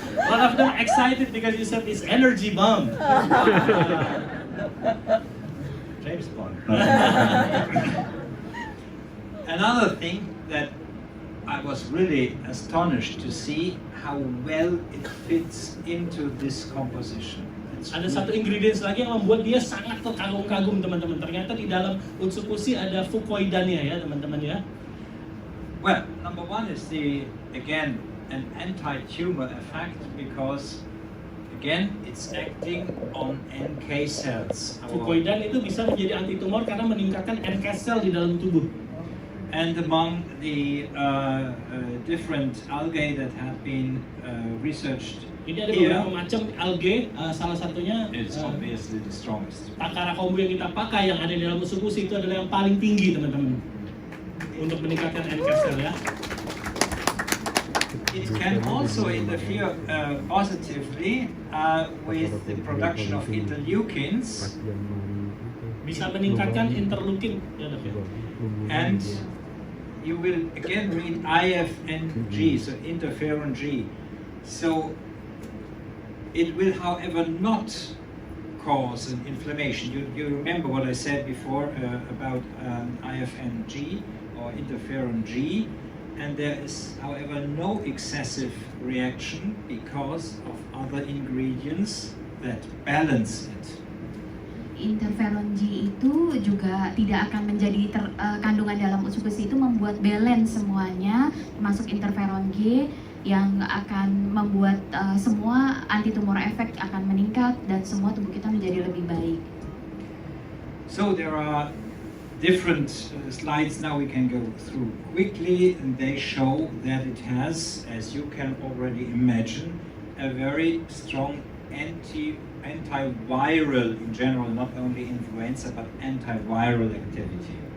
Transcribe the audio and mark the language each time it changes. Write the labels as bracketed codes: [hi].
[en] One of them excited because you said it's energy bomb. James Bond. Another thing that I was really astonished to see how well it fits into this composition. [id] Ada satu ingredients lagi yang membuat dia sangat terkagum-kagum teman-teman. Ternyata di dalam Utsukushhii ada fukoidannya ya teman-teman ya. [en] Well, number one is again an anti-tumor effect because again it's acting on NK cells. [id] Fukoidan itu bisa menjadi anti tumor karena meningkatkan NK cell di dalam tubuh. [en] And among the different algae that have been researched [id] ini ada [en] here, [id] beberapa macam algae, salah satunya [en] it's obviously the strongest. [id] Takara kombu yang kita pakai yang ada di dalam Utsukushhii itu adalah yang paling tinggi teman-teman untuk meningkatkan NK cell ya. [en] It can also interfere positively with the production of interleukins. [id] Bisa meningkatkan interleukin ya dok ya. [en] And you will again read IFNG, so interferon G. So it will, however, not cause an inflammation. You remember what I said before about IFNG or interferon G, and there is, however, no excessive reaction because of other ingredients that balance it. [id] Interferon G itu juga tidak akan menjadi kandungan dalam Utsukushhii itu membuat balance semuanya, termasuk interferon G yang akan membuat semua anti-tumor efek akan meningkat dan semua tubuh kita menjadi lebih baik. [en] So there are different slides now we can go through quickly, and they show that it has, as you can already imagine, a very strong antiviral in general, not only influenza but antiviral activity.